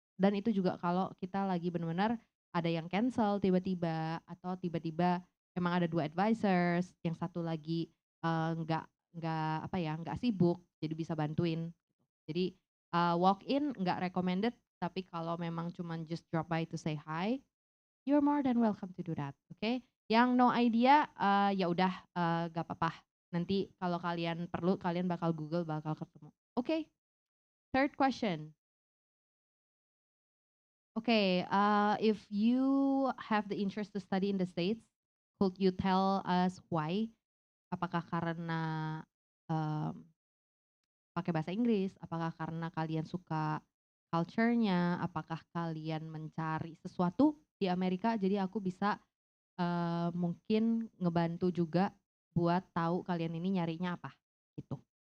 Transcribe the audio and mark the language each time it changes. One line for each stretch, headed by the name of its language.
Indonesian: Dan itu juga kalau kita lagi benar-benar ada yang cancel tiba-tiba atau tiba-tiba emang ada 2 advisors, yang satu lagi nggak sibuk, jadi bisa bantuin. Jadi walk in nggak recommended, tapi kalau memang cuman
English: just drop by to say hi, you're more than welcome to do that, okay?
Indonesian: Yang no idea, ya udah gak apa-apa. Nanti kalau kalian perlu, kalian bakal Google, bakal ketemu.
English: Okay, third question. Okay, if you have the interest to study in the States, could you tell us why?
Indonesian: Apakah karena pakai bahasa Inggris? Apakah karena kalian suka culture-nya? Apakah kalian mencari sesuatu di Amerika? Jadi aku bisa mungkin ngebantu juga buat tahu kalian ini nyarinya apa gitu.